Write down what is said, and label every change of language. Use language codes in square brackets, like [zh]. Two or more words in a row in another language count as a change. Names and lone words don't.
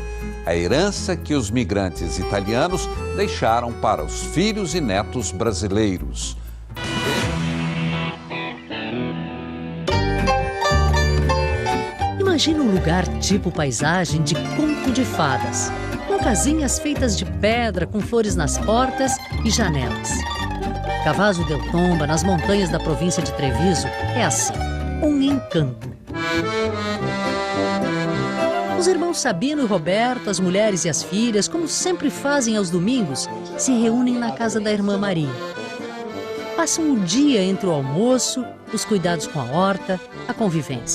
[pt] A herança que os migrantes italianos deixaram para os filhos e netos brasileiros. Imagina um lugar tipo paisagem de conto de fadas, com casinhas feitas de pedra com flores nas portas e janelas. Cavaso del Tomba, nas montanhas da província de Treviso, é assim, um encanto. Os irmãos Sabino e Roberto, as mulheres e as filhas, como sempre fazem aos domingos, se reúnem na casa da irmã Maria. Passam o dia entre o almoço, os cuidados com a horta, a convivência.